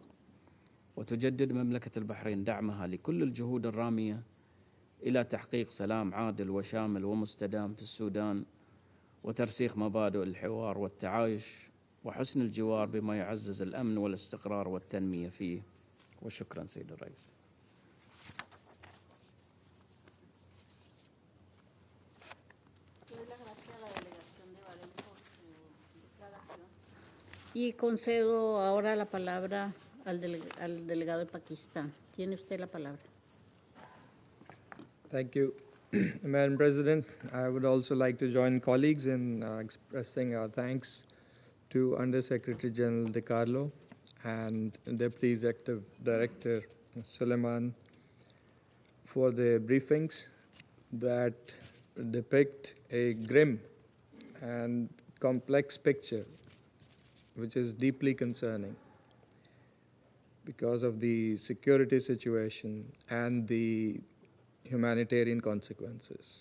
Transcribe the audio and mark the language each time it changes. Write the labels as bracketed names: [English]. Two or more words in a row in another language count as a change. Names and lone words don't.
[Arabic] وتجدد مملكة البحرين دعمها لكل الجهود الرامية إلى تحقيق سلام عادل وشامل ومستدام في السودان، وترسيخ مبادئ الحوار والتعايش وحسن الجوار بما يعزز الأمن والاستقرار والتنمية فيه. وشكرا سيد الرئيس. [Spanish] Y concedo ahora la palabra al delegado de Pakistán. Tiene usted la palabra. [English] Thank you, Madam President. I would also like to join colleagues in expressing our thanks to Undersecretary General De Carlo and Deputy Executive Director Suleiman for the briefings that depict a grim and complex picture, which is deeply concerning because of the security situation and the humanitarian consequences.